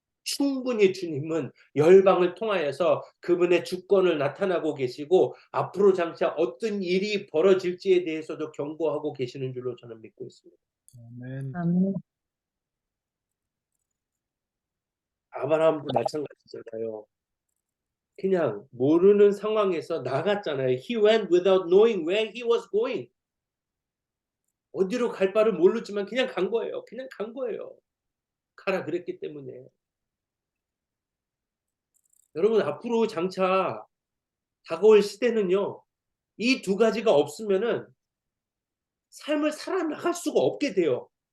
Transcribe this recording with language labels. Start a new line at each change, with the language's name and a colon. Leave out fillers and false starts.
Korean: 충분히 주님은 열방을 통하여서 그분의 주권을 나타나고 계시고 앞으로 장차 어떤 일이 벌어질지에 대해서도 경고하고 계시는 줄로 저는 믿고 있습니다. 아멘. 아멘. 아브라함도 마찬가지잖아요. 그냥 모르는 상황에서 나갔잖아요.
English: He went without knowing where he was going.
Korean: 어디로 갈 바를 모르지만 그냥 간 거예요. 그냥 간 거예요. 가라 그랬기 때문에. 여러분 앞으로 장차 다가올 시대는요. 이 두 가지가 없으면은 삶을 살아나갈 수가 없게 돼요.